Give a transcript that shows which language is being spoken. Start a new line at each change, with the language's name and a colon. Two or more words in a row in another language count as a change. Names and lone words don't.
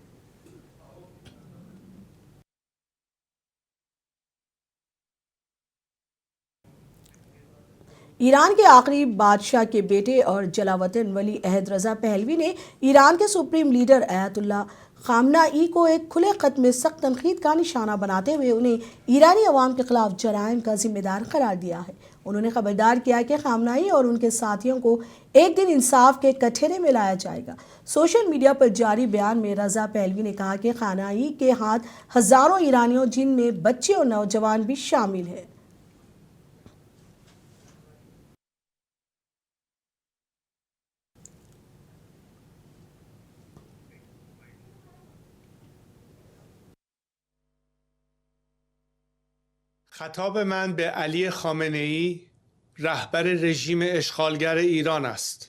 Urdu: ایران کے آخری بادشاہ کے بیٹے اور جلاوطن ولی عہد رضا پہلوی نے ایران کے
English: supreme leader
Urdu: آیت اللہ خامنہ ای کو ایک کھلے خط میں سخت تنقید کا نشانہ بناتے ہوئے انہیں ایرانی عوام کے خلاف جرائم کا ذمہ دار قرار دیا ہے. انہوں نے خبردار کیا کہ خامنہ ای اور ان کے ساتھیوں کو ایک دن انصاف کے کٹہرے میں لایا جائے گا.
English: social media
Urdu: پر جاری بیان میں رضا پہلوی نے کہا کہ خامنہ ای کے ہاتھ ہزاروں ایرانیوں، جن میں بچے اور نوجوان بھی شامل ہیں.
Persian: خطاب من به علی خامنه‌ای رهبر رژیم اشغالگر ایران است.